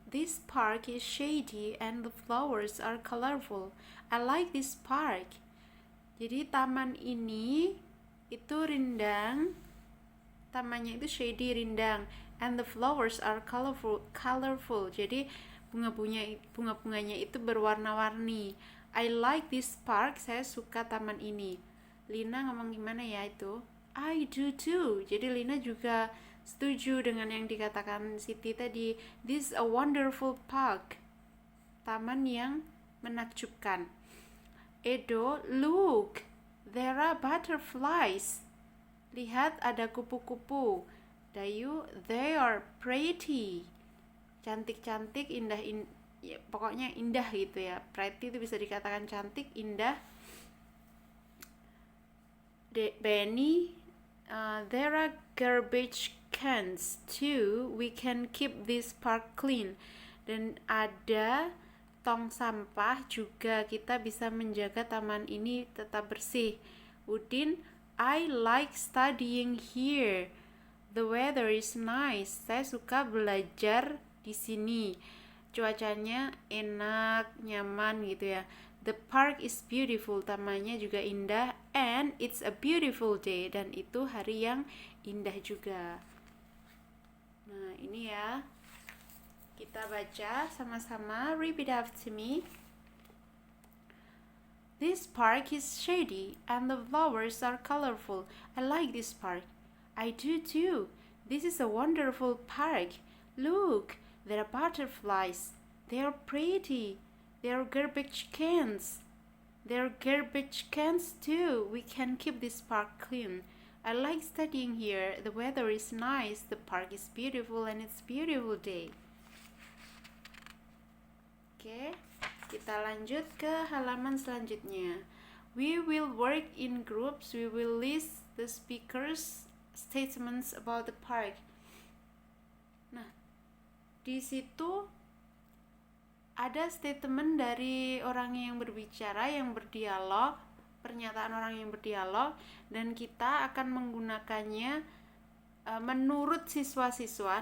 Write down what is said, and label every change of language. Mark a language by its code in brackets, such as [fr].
[en] This park is shady and the flowers are colorful. I like this park. [id] Jadi taman ini itu rindang. Tamannya itu [en] shady, [id] rindang, [en] and the flowers are colorful. [id] Jadi bunga-bunganya itu berwarna-warni. [en] I like this park. [id] Saya suka taman ini. Lina ngomong gimana ya itu? [en] I do too. [id] Jadi Lina juga setuju dengan yang dikatakan Siti tadi. [en] This is a wonderful park. [id] Taman yang menakjubkan. [en] Edo, look, there are butterflies. [id] Lihat ada kupu-kupu. Dayu, [en] they are pretty. [id] Cantik-cantik, indah, ya, pokoknya indah gitu ya. Pretty itu bisa dikatakan cantik, indah. [en] Benny, there are garbage cans too. We can keep this park clean. [id] Dan ada tong sampah juga, kita bisa menjaga taman ini tetap bersih. [en] Udin, I like studying here. The weather is nice. [id] Saya suka belajar di sini. Cuacanya enak, nyaman gitu ya. [en] The park is beautiful. [id] Tamannya juga indah. [en] And it's a beautiful day. [id] Dan itu hari yang indah juga. Nah, ini ya. Kita baca sama-sama. [en] Repeat after me. This park is shady and the flowers are colorful. I like this park. I do too. This is a wonderful park. Look, there are butterflies. They are pretty. There are garbage cans. There are garbage cans too. We can keep this park clean. I like studying here. The weather is nice. The park is beautiful and it's a beautiful day. [id] Oke, kita lanjut ke halaman selanjutnya. [en] We will work in groups. We will list the speakers' statements about the park. [id] Nah, di situ ada statement dari orang yang berbicara, yang berdialog, pernyataan orang yang berdialog, dan kita akan menggunakannya menurut siswa-siswa.